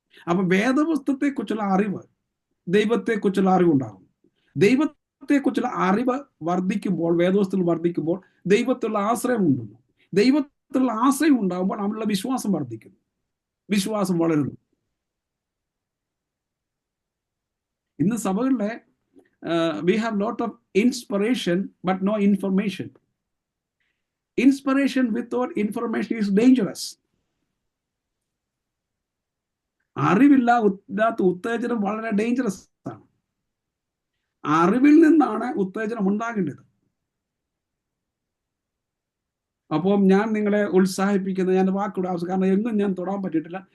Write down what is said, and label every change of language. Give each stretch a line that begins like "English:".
Malayalam: അപ്പൊ വേദപുസ്തകത്തെക്കുറിച്ചുള്ള അറിവ്, ദൈവത്തെക്കുറിച്ചുള്ള അറിവുണ്ടാകും. ദൈവത്തെക്കുറിച്ചുള്ള അറിവ് വർദ്ധിക്കുമ്പോൾ, വേദപുസ്തകത്തിൽ വർദ്ധിക്കുമ്പോൾ ദൈവത്തിലുള്ള ആശ്രയം ഉണ്ടെന്നു. ദൈവത്തിലുള്ള ആശ്രയം ഉണ്ടാകുമ്പോൾ അവനുള്ള വിശ്വാസം വർദ്ധിക്കുന്നു, വിശ്വാസം വളരുന്നു. ഇന്ന് സഭകളിലെ
English: we have lot of inspiration but no information. Inspiration without information is dangerous.
Malayalam: അറിവില്ലാത്ത ഉത്തേജനം വളരെ ഡേഞ്ചറസ് ആണ്. അറിവിൽ നിന്നാണ് ഉത്തേജനം ഉണ്ടാകേണ്ടത്. അപ്പം ഞാൻ നിങ്ങളെ ഉത്സാഹിപ്പിക്കുന്നത്, ഞാൻ വാക്കൂടെ ആവശ്യം, കാരണം എങ്ങും ഞാൻ തൊടാൻ പറ്റിയിട്ടില്ല.